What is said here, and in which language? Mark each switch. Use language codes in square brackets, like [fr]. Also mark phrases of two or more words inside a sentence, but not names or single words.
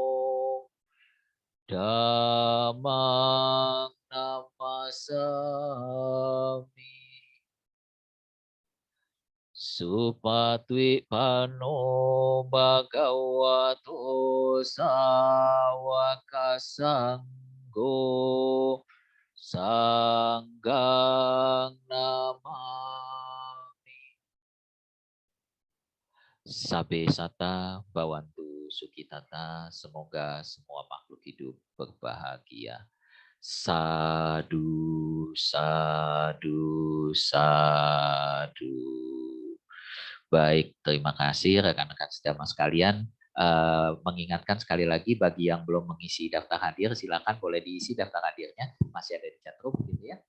[pi] dhammang namasami Supatwi pano bhagavato sawaka sanggo sanggang namami. Sabe sata bawantu sukitata, [id] semoga semua makhluk hidup berbahagia. [pi] Sadu, sadu, sadu. [id] Baik, terima kasih rekan-rekan sedama sekalian. mengingatkan sekali lagi bagi yang belum mengisi daftar hadir, silakan boleh diisi daftar hadirnya, masih ada di chatroom gitu ya.